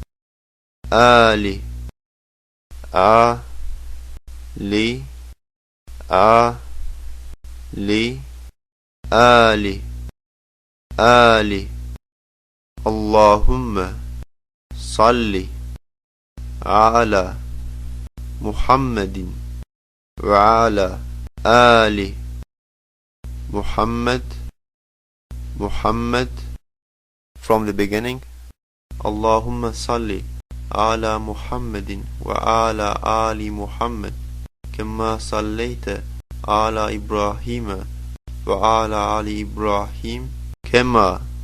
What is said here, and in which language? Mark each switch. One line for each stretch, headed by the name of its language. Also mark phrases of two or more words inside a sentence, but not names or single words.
Arabic: اللهم صل على محمد وعلى آل محمد
English: from the beginning.
Arabic: اللهم صل على محمد وعلى آل محمد كما صليت على إبراهيم وعلى آل إبراهيم كما